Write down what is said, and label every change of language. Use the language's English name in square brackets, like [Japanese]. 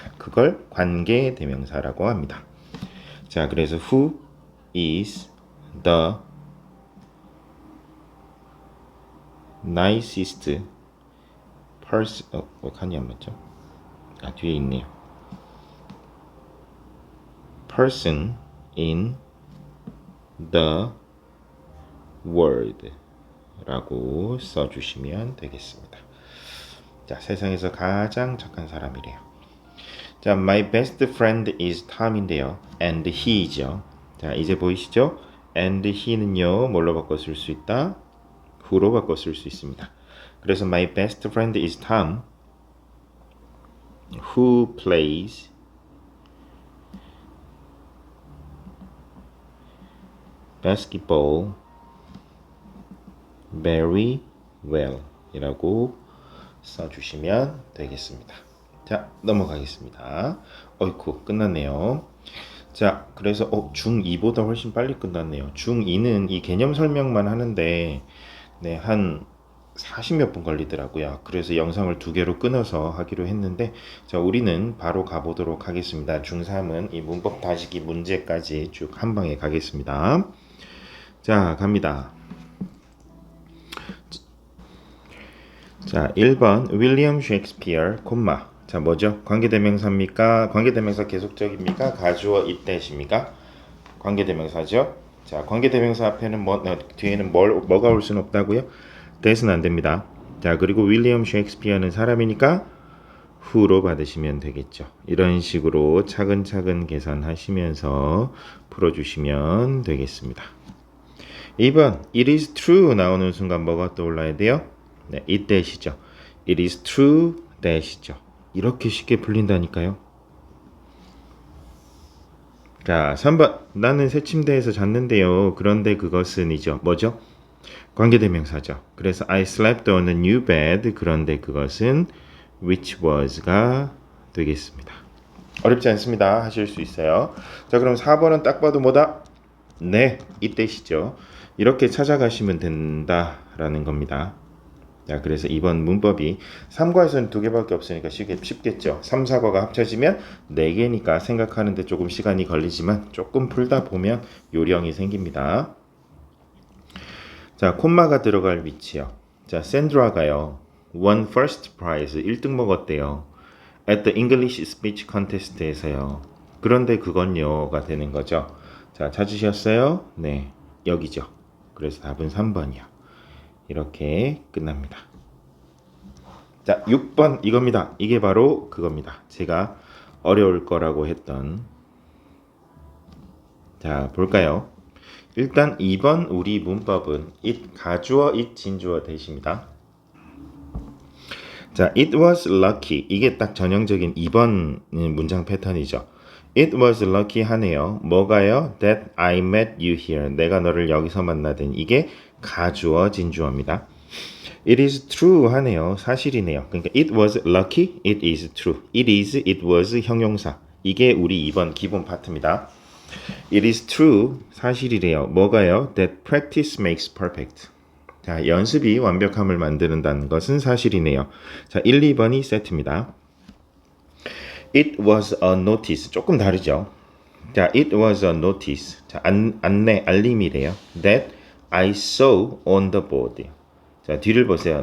[Korean] 그걸 관계대명사라고 합니다. 자, 그래서 [English] who is the nicest person [Korean] 칸이 안 맞죠? 아, 뒤에 있네요. [English] person in the world 라고 써주시면 되겠습니다. [Korean] 자, 세상에서 가장 착한 사람이래요. [English] 자, my best friend is Tom인데요. [Korean] and he이죠. 자, 이제 보이시죠? and he는요, 뭘로 바꿔 쓸 수 있다? who로 바꿔 쓸 수 있습니다. [English] 그래서 my best friend is Tom, who plays basketball very well 이라고 써주시면 되겠습니다. [Korean] 자, 넘어가겠습니다. 어이쿠, 끝났네요. 자, 그래서 중2보다 훨씬 빨리 끝났네요. 중2는 이 개념 설명만 하는데 네, 한 40몇 분 걸리더라고요. 그래서 영상을 2개로 끊어서 하기로 했는데 자, 우리는 바로 가보도록 하겠습니다. 중3은 이 문법 다시기 문제까지 쭉 한 방에 가겠습니다. 자, 갑니다. 자, 1번 윌리엄 셰익스피어, 콤마. 자, 뭐죠? 관계대명사입니까? 관계대명사 계속적입니까? 가주어 itthat입니까? 관계대명사죠. 자, 관계대명사 앞에는 뒤에는 뭐가 올 수는 없다고요? that은 안 됩니다. 자, 그리고 윌리엄 셰익스피어는 사람이니까 who로 받으시면 되겠죠. 이런 식으로 차근차근 계산하시면서 풀어주시면 되겠습니다. 2번 it is true 나오는 순간 뭐가 떠올라야 돼요? 네, itthat이죠. [English] it is true that이죠. [Korean] 이렇게 쉽게 풀린다니까요. 자, 3번 나는 새 침대에서 잤는데요. 그런데 그것은 이죠. 뭐죠? 관계대명사죠. [English] 그래서 I slept on a new bed. [Korean] 그런데 그것은 [English] which was가 되겠습니다. [Korean] 어렵지 않습니다. 하실 수 있어요. 자, 그럼 4번은 딱 봐도 뭐다? 네, 이때시죠. 이렇게 찾아가시면 된다라는 겁니다. 자, 그래서 이번 문법이 3과에서는 2개밖에 없으니까 쉽겠죠. 3, 4과가 합쳐지면 4개니까 생각하는데 조금 시간이 걸리지만 조금 풀다 보면 요령이 생깁니다. 자, 콤마가 들어갈 위치요. 자, 샌드라가요. [English] won first prize 1등 먹었대요. at the English speech contest에서요. [Korean] 그런데 그건요가 되는 거죠. 자, 찾으셨어요? 네, 여기죠. 그래서 답은 3번이요. 이렇게 끝납니다. 자, 6번 이겁니다. 이게 바로 그겁니다. 제가 어려울 거라고 했던. 자, 볼까요? 일단 2번 우리 문법은 it 가주어, it 진주어 대시입니다. [English] 자, it was lucky. [Korean] 이게 딱 전형적인 2번 문장 패턴이죠. [English] It was lucky 하네요. 뭐가요? That I met you here. [Korean] 내가 너를 여기서 만나든. 이게 가주어, 진주어입니다. [English] It is true 하네요. [Korean] 사실이네요. [English] 그러니까 it was lucky, it is true. It is, it was 형용사. [Korean] 이게 우리 2번 기본 파트입니다. [English] It is true, 사실이래요. [Korean] 뭐가요? [English] That practice makes perfect. [Korean] 자, 연습이 완벽함을 만드는다는 것은 사실이네요. 자, 1, 2번이 세트입니다. [English] It was a notice. [Korean] 조금 다르죠. 자, [English] it was a notice. [Korean] 자, 안내, 알림이래요. [English] That I saw on the board. 자, 뒤를 보세요.